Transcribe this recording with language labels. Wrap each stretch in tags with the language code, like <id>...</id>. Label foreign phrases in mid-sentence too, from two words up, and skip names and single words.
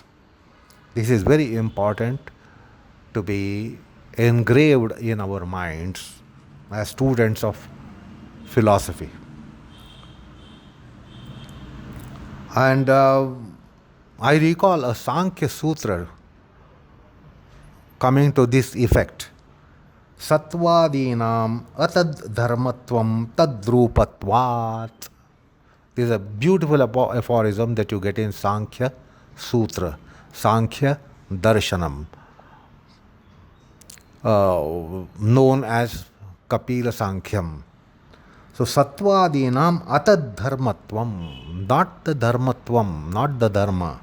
<en>This is very important to be engraved in our minds as students of philosophy. And I recall a Sankhya Sutra coming to this effect.</en> <sa>सत्त्वादीनाम् अतद् धर्मत्वम् तद्रूपत्वात्.</sa> <en>This is a beautiful aphorism that you get in Sankhya Sutra, Sankhya Darshanam, known as Kapila Sankhyam. So,</en> <sa>सत्त्वादीनाम् अतद् धर्मत्वम्,</sa> <en>not the dharmatvam, not the dharma.</en>